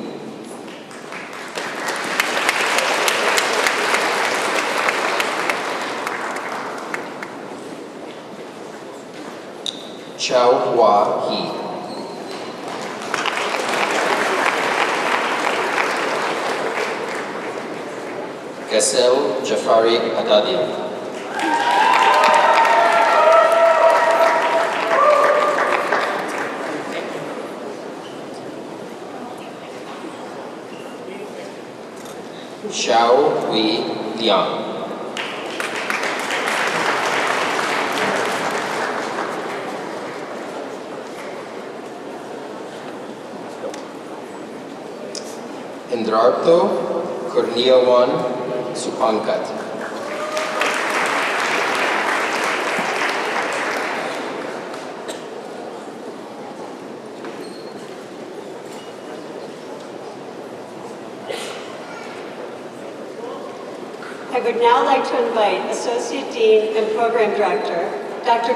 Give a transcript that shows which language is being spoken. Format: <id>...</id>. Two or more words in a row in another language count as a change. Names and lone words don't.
<en>Chao Hua He. Gazel Jafari Adadi. Xiao Wei Liang. Indrarto Kurniawan Supankat. I would now like to invite Associate Dean and Program Director, Dr.</en>